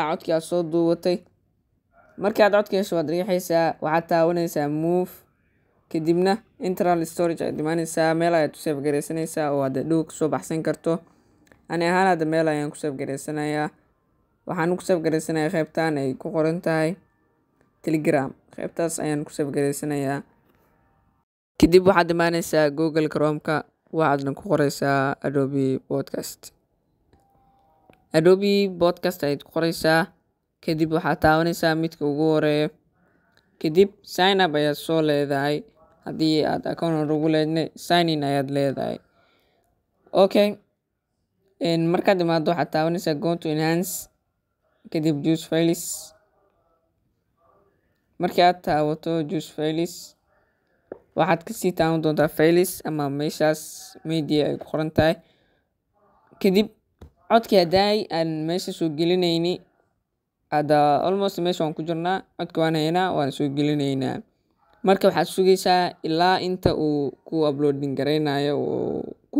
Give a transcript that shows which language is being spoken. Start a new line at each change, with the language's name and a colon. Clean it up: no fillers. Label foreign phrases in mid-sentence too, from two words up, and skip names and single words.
Somali: codkii aad soo duubatay markaad codka hesho waad riixaysaa waxaad taawanaysaa move kadibna
English: internal storage
Somali: aad imaanaysaa meel ayaad ku save garaysanaysaa oo aad dhow kasoo baxsan karto ani ahaan hadda meel ayaan ku save garaysanayaa waxaan ku save garaysanayaa qaybtaan ay ku qoran tahay Telegram qaybtaas ayaan ku save garaysanayaa kadib waxaad imaanaysaa Google Chrome-ka waxaadna ku qoraysaa Adobe Podcast ayaad ku qoraysaa kadib waxaad taawanaysaa midka ugu horeeya kadib
English: sign up
Somali: ayaad soo leedahay haddii aad account ugu leedna
English: sign in
Somali: ayaad leedahay okay markaad imaado waxaad taawanaysaa
English: go to enhance
Somali: kadib
English: choose files
Somali: markii aad taawato
English: choose files
Somali: waxaad kasii taawan doontaa files ama meeshaas media ay ku qoran tahay kadib codkii haddaay aan meesha soo gelinayni hadda almost meesha waan ku jirnaa codka waan haynaa waan soo gelinaynaa marka waxaad sugaysaa ilaa inta uu ku uploading garaynayo oo ku